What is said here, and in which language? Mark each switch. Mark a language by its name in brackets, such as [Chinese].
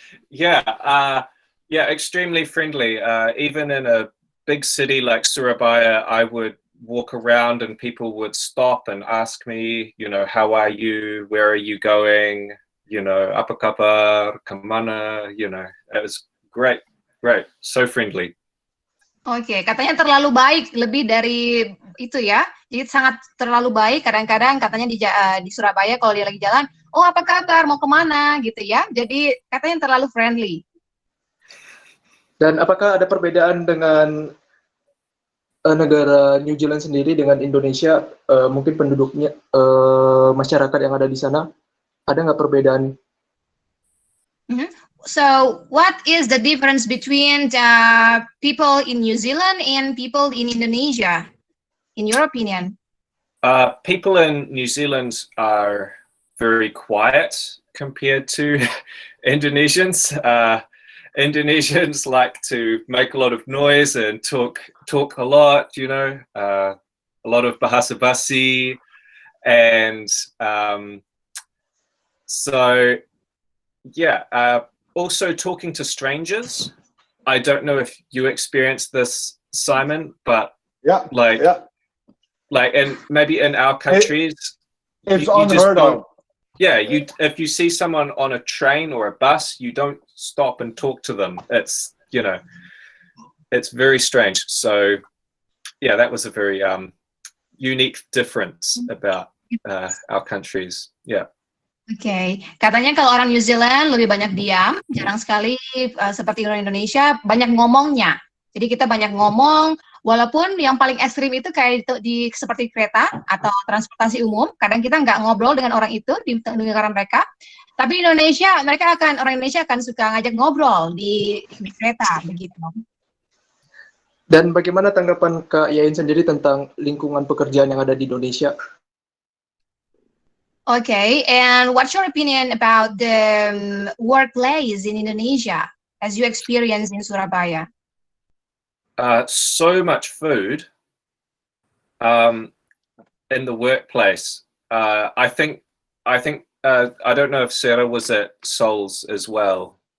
[English] Yeah, extremely friendly. Even in a big city like Surabaya, I would walk around and people would stop and ask me, you know, how are you? Where are you going? You know, [Indonesian] apa kabar? Kemana? [English] You know, it was great, so friendly. [Indonesian] Oke, katanya terlalu baik, lebih dari itu ya. Jadi sangat terlalu baik. Kadang-kadang katanya di Surabaya kalau dia lagi jalan, oh apa kabar? Mau kemana? Gitu ya. Jadi katanya terlalu friendly. Dan apakah ada perbedaan dengan negara New Zealand sendiri dengan Indonesia? Mungkin penduduknya, masyarakat yang ada di sana, ada nggak perbedaan? [English] So, what is the difference between the people in New Zealand and people in Indonesia, in your opinion? People in New Zealand are very quiet compared to Indonesians. Indonesians like to make a lot of noise and talk a lot, you know, a lot of [Indonesian] bahasa basi, [English] and so yeah. Also talking to strangers. I don't know if you experienced this, Simon, but like and maybe in our countries, it's unheard of. Yeah, if you see someone on a train or a bus, you don't stop and talk to them. It's, you know, it's very strange. So yeah, that was a very unique difference about our countries. Yeah. [Indonesian] Oke, katanya kalau orang New Zealand lebih banyak diam, jarang sekali seperti orang Indonesia banyak ngomongnya. Jadi kita banyak ngomong, walaupun yang paling ekstrim itu kayak seperti kereta atau transportasi umum, kadang kita nggak ngobrol dengan orang itu di negara mereka. Tapi Indonesia, orang Indonesia akan suka ngajak ngobrol di kereta begitu. Dan bagaimana tanggapan Kak Yain sendiri tentang lingkungan pekerjaan yang ada di Indonesia? [English] Okay, and what's your opinion about the workplace in Indonesia as you experience in Surabaya? So much food in the workplace. I think I don't know if Sarah was at Seoul's as well.